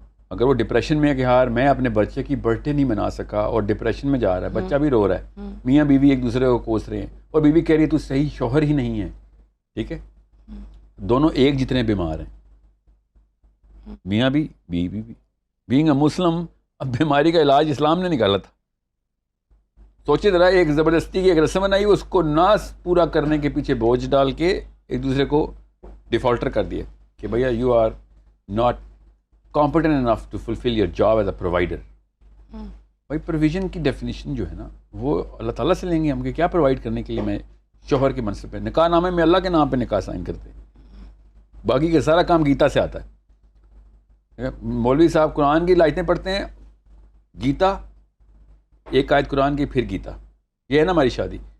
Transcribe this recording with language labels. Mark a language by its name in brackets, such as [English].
[Urdu] اگر وہ ڈپریشن میں ہے کہ یار میں اپنے بچے کی برتھ ڈے نہیں منا سکا, اور ڈپریشن میں جا رہا ہے, بچہ بھی رو رہا ہے, میاں بیوی ایک دوسرے کو کوس رہے ہیں, اور بیوی کہہ رہی ہے تو صحیح شوہر ہی نہیں ہے, ٹھیک ہے, دونوں ایک جتنے بیمار ہیں, میاں بھی بیوی بھی. [English] being a Muslim, [Urdu] اب بیماری کا علاج اسلام نے نکالا تھا. سوچے ذرا, ایک زبردستی کی ایک رسم بنائی, اس کو نہ پورا کرنے کے پیچھے بوجھ ڈال کے ایک دوسرے کو ڈیفالٹر کر دیا کہ بھیا [English] You are not competent enough to fulfill your job as a provider. [Urdu] بھائی پروویژن کی ڈیفینیشن جو ہے نا وہ اللہ تعالیٰ سے لیں گے ہم کہ کیا پرووائڈ کرنے کے لیے میں شوہر کے منصب پہ نکاح نامے میں اللہ کے نام پہ نکاح سائن کرتے ہیں، باقی کا سارا کام گیتا سے آتا ہے. مولوی صاحب قرآن کی آیتیں پڑھتے ہیں، گیتا ایک آیت قرآن کی پھر گیتا، یہ ہے نا ہماری شادی.